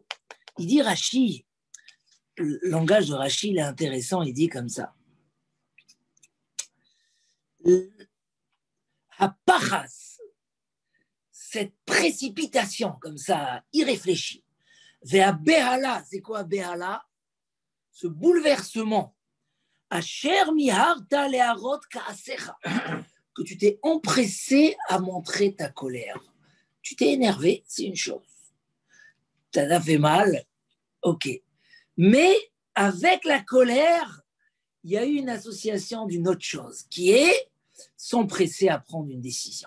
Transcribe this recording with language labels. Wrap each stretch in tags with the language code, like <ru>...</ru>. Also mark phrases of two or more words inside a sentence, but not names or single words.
<fr>Il dit Rashi, le langage de Rashi, il est intéressant, il dit comme ça. Hapachas, cette précipitation comme ça, irréfléchie.</fr> <he>והבהלה,</he> <fr>c'est quoi behala? Ce bouleversement.</fr> <he>אשר מיהרת להראות כעסך,</he> <fr>que tu t'es empressé à montrer ta colère. Tu t'es énervé, c'est une chose. Ça t'a fait mal, ok. Mais avec la colère, il y a eu une association d'une autre chose, qui est s'empresser à prendre une décision.</fr>